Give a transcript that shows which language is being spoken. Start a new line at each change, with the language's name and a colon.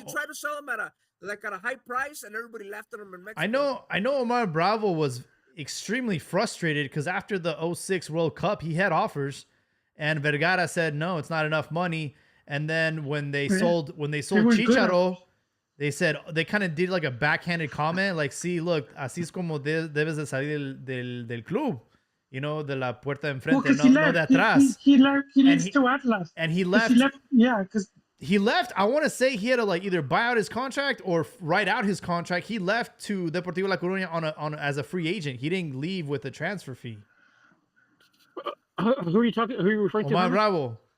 English: He tried to sell them at a high price, and everybody laughed at him in Mexico. I know. Omar Bravo was extremely frustrated because after the 2006 World Cup, he had offers. And Vergara said, no, it's not enough money. And then when they sold Chicharo, they said, they kind of did like a backhanded comment.
Spanish: Like, sí, look, así es como debes de salir del club.
English: You know,
Spanish: de la puerta enfrente, no de atrás.
English: He leaves to Atlas. And he left. Because he left. I want to say he had to like either buy out his contract or write out his contract. He left to Deportivo La Coruña as a free agent. He didn't leave with a transfer fee. Who are you talking? Who are you referring to? Bravo.